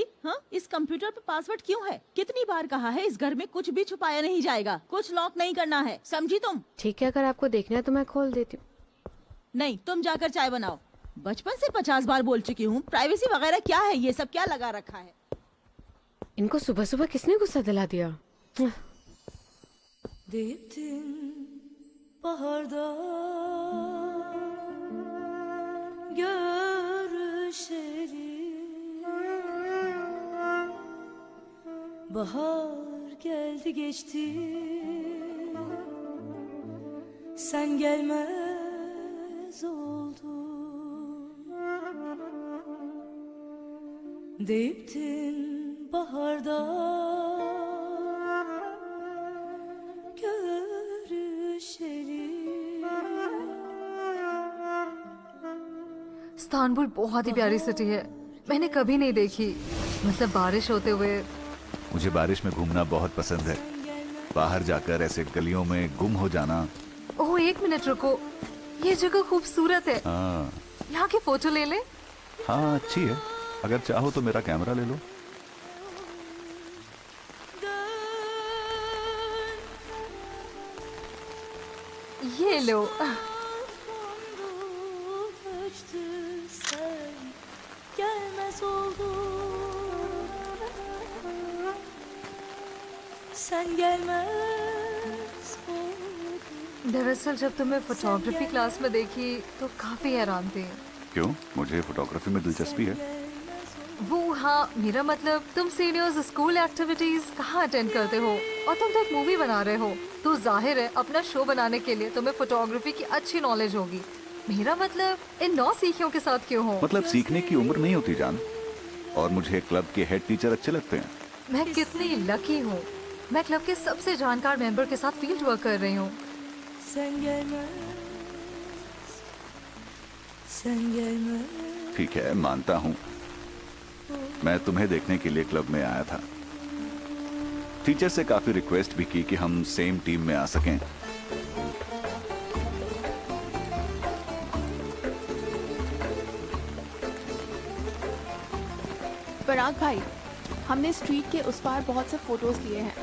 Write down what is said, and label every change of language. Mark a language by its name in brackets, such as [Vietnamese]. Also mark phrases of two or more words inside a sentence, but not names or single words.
[Hindi] हाँ, इस कंप्यूटर पे पासवर्ड क्यों है? कितनी बार कहा है, इस घर में कुछ भी छुपाया नहीं जाएगा, कुछ लॉक नहीं करना है, समझी तुम? ठीक है, अगर आपको देखना है तो मैं खोल देती हूँ। नहीं, तुम जाकर चाय बनाओ। बचपन से 50 बार बोल चुकी हूँ, प्राइवेसी वगैरह क्या है? ये सब क्या लगा रखा है? इनको सुबह सुबह किसने गुस्सा दिला दिया? [Turkish] Bahar geldi geçti, sen gelmez oldun. Deyiptin baharda görüşelim. [Hindi] इस्तांबुल बहुत ही प्यारी सिटी है, मैंने कभी नहीं देखी। मतलब बारिश होते हुए। मुझे बारिश में घूमना बहुत पसंद है। बाहर जाकर ऐसे गलियों में गुम हो जाना। ओह, एक मिनट रुको, ये जगह खूबसूरत है। हाँ यहाँ की फोटो ले ले। हाँ, अच्छी है। अगर चाहो तो मेरा कैमरा ले लो। ये लो। [Turkish] Kaçtı sen gelmez oldun. Sen gelmez oldun. [Hindi] दरअसल जब तुम्हें फोटोग्राफी क्लास में देखी तो काफी हैरान थी। क्यों? मुझे फोटोग्राफी में दिलचस्पी है। वो हाँ, मेरा मतलब तुम [English] seniors school activities [Hindi] कहाँ अटेंड करते हो और तुम तो एक मूवी बना रहे हो, तो जाहिर है अपना शो बनाने के लिए तुम्हें फोटोग्राफी की अच्छी नॉलेज होगी। मेरा मतलब इन 9 सीखियों के साथ क्यों हो? मतलब सीखने की उम्र नहीं होती जान। और मुझे क्लब के [English] head teacher [Hindi] अच्छे लगते हैं। मैं कितनी लकी हूँ, मैं क्लब के सबसे जानकार मेंबर के साथ [English] field work [Hindi] कर रही हूँ। [Turkish] Sen gelmez. Sen gelmez. [Hindi] ठीक है, मानता हूँ। मैं तुम्हें देखने के लिए क्लब में आया था। टीचर से काफी रिक्वेस्ट भी की कि हम सेम टीम में आ सकें। पराग भाई, हमने स्ट्रीट के उस पार बहुत से फोटोज लिए हैं।